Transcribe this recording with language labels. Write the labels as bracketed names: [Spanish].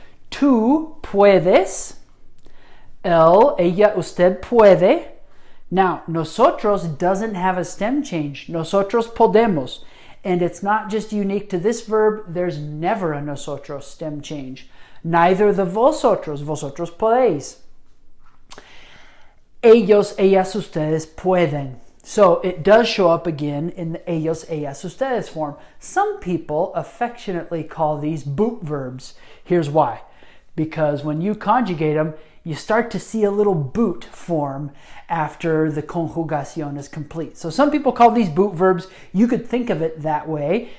[Spanish] Tú puedes, él, ella, usted puede. [English] Now, nosotros doesn't have a stem change. [Spanish] Nosotros podemos. [English] And it's not just unique to this verb. There's never a nosotros stem change. Neither the vosotros. [Spanish] Vosotros podéis. Ellos, ellas, ustedes pueden. [English] So it does show up again in the ellos, ellas, ustedes form. Some people affectionately call these boot verbs. Here's why. Because when you conjugate them, you start to see a little boot form after the conjugación is complete. So some people call these boot verbs. You could think of it that way.